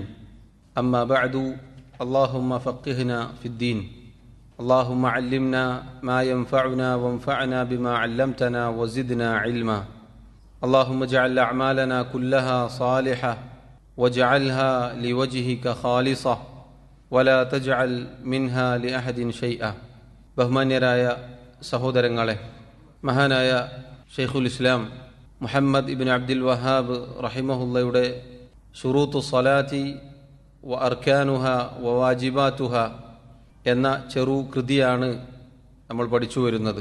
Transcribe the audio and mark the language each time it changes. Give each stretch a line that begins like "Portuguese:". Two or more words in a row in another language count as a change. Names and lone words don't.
Arabic: أما بعد، اللهم فقهنا في الدين، اللهم علمنا ما ينفعنا وانفعنا بما علمتنا وزدنا علما. اللهم اجعل أعمالنا كلها صالحة واجعلها لوجهك خالصة ولا تجعل منها لأحد شيئا.
Malayalam: ബഹുമാന്യരായ സഹോദരങ്ങളെ, മഹാനായ ഷെയ്ഖുൽ ഇസ്ലാം മുഹമ്മദ് ഇബ്നു അബ്ദുൽ വഹാബ് റഹിമഹുല്ലയുടെ ശുറൂത്തു സ്വലാത്തി വ അർക്കാനുഹ വ വാജിബാത്തുഹ എന്ന ചെറു കൃതിയാണ് നമ്മൾ പഠിച്ചു വരുന്നത്.